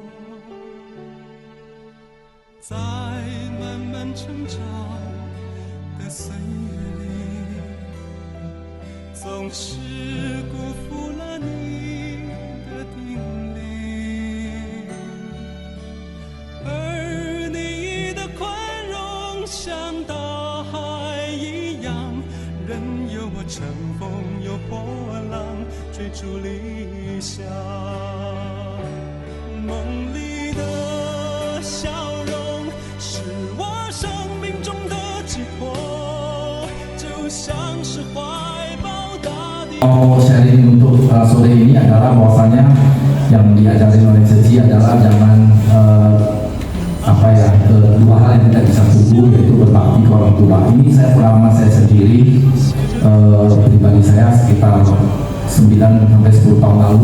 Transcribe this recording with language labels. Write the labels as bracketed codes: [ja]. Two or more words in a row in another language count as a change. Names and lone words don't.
[zh] 在漫漫成长的岁月里，总是辜负了你的叮咛，而你的宽容像大海一样，任由我乘风又波浪，追逐理想。梦里的笑容是我生命中的寄托，就像是怀抱大地。 [id] Mau sharing untuk sore ini adalah bahwasanya yang diajarin oleh Ceci adalah jangan dua hal yang tidak bisa tunggu, yaitu berbakti ke orang tua. Ini saya pengalaman saya sendiri, pribadi saya sekitar 9-10 tahun lalu.